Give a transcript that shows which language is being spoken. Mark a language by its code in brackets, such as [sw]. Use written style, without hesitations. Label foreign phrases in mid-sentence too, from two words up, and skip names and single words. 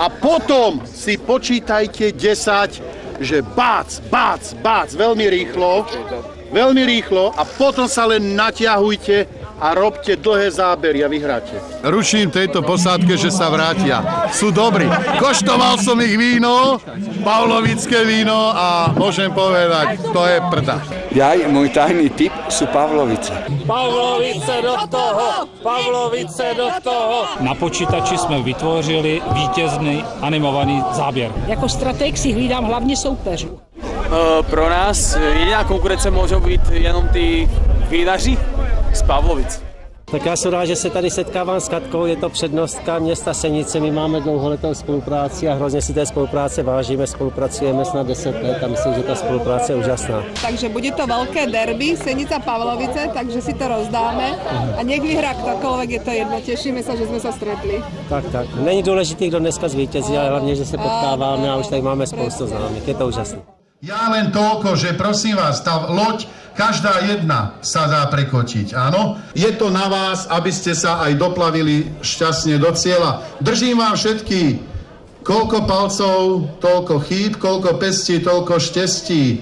[sk] A potom si počítajte 10, že bác, veľmi rýchlo a potom sa len natiahujte a robte dlhé zábery a vyhráte. Ruším tejto posádke, že sa vrátia. Sú dobrí. Koštoval som ich víno, pavlovické víno a môžem povedať, to je prda. Môj tajný tip sú Pavlovice. Pavlovice do toho! Pavlovice do toho! [cs] Na počítači jsme vytvořili vítězný animovaný záběr. Jako strateg si hlídám hlavně soupeřů. Pro nás jediná konkurence môžu být jenom tí vínaři z Pavlovic. Tak já jsem rád, že se tady setkávám s Katkou, je to přednostka města Senice, my máme dlouholetou spolupráci a hrozně si té spolupráce vážíme, spolupracujeme snad 10 let a myslím, že ta spolupráce je úžasná. Takže bude to velké derby Senica Pavlovice, takže si to rozdáme a [sk] nech vyhrá ktokoľvek, [cs] je to jedno, těšíme se, že jsme se stretli. Tak, není důležitý, kdo dneska zvítězí, ale hlavně, že se potkáváme a už tady máme spoustu známých, je to úžasné. [sk] Ja len toľko, že prosím vás, tá loď, každá jedna sa dá prekočiť, áno? Je to na vás, aby ste sa aj doplavili šťastne do cieľa. Držím vám všetky. Koľko palcov, toľko chýb, koľko pestí, toľko štestí.